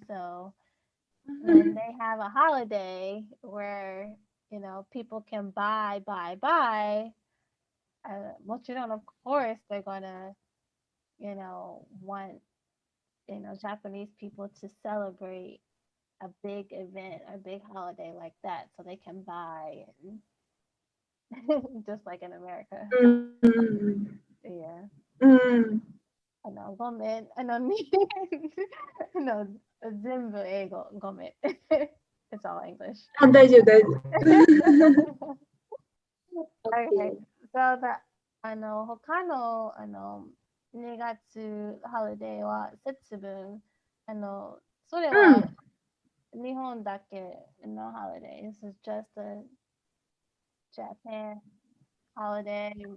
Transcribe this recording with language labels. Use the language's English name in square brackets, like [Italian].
[English] So when they have a holiday where people can buy, of course they're gonna want Japanese people to celebrate a big event, a big holiday like that, so they can buy and just like in America. [Japanese] うん。 [English] Yeah, [Japanese] うん。ごめん、の全部英語、ごめん。 [English] It's all English. [Japanese] あ、大丈夫、大丈夫。 [English] Okay, OK。 [Japanese] so他の2月ハリデーは節分。それうん。は日本だけのハリデー。 [English] This is just a Japan holiday.